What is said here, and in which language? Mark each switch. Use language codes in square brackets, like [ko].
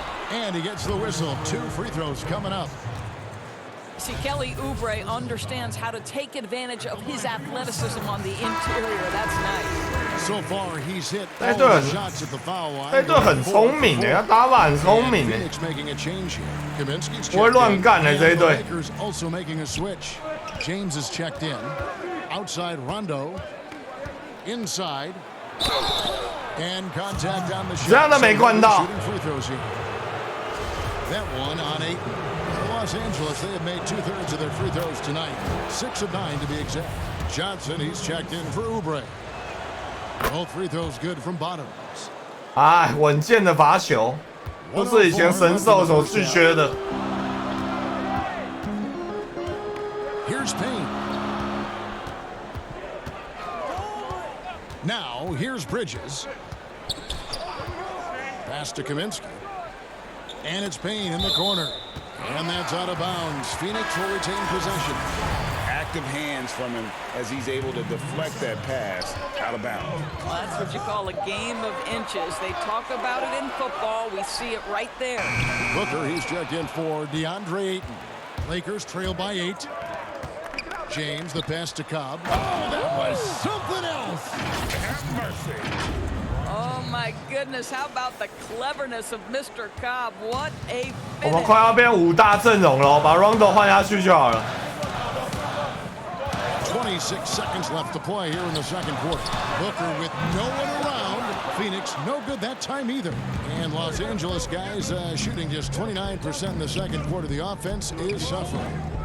[en] And he gets the whistle. 2 free throws coming up. See, Kelly Oubre understands how to take advantage of his athleticism on the interior. That's nice. So far, he's hit all the shots at the foul line. [zh] 这队很聪明的，他打法很聪明的。 [en] Phoenix making a change here. Kaminsky's [zh] 不会乱干的这一队。 [en] Lakers also making a switch. James is checked in. Outside Rondo. Inside. And contact on the shot. [zh] 这样都没灌到。 [en] Shooting free throws here. That one on 8. Los Angeles, they have made 2/3 of their free throws tonight. 6 of 9 to be exact. Johnson, he's checked in for Oubre. Both free throws good from Bottoms. [zh] 哎，稳健的罚球，不是以前神兽所拒绝的。 [en] Here's Payne. Now, here's Bridges. Pass to Kaminsky. And it's Payne in the corner. And that's out of bounds. Phoenix will retain possession. Active hands from him as he's able to deflect that pass out of bounds. Well, that's what you call a game of inches. They talk about it in football. We see it right there. Booker, he's checked in for DeAndre Ayton. Lakers trail by 8. James, the pass to Cobb. Oh, that was something else. Have mercy. Oh, my goodness. How about the cleverness of Mr. Cobb? What a [zh] 我们快要变5大阵容了，把 Rondo 换下去就好了。 [en] 26 seconds left to play here in the second quarter. Booker with no one around. Phoenix no good that time either. And Los Angeles guys shooting just 29% in the second quarter. The offense is suffering.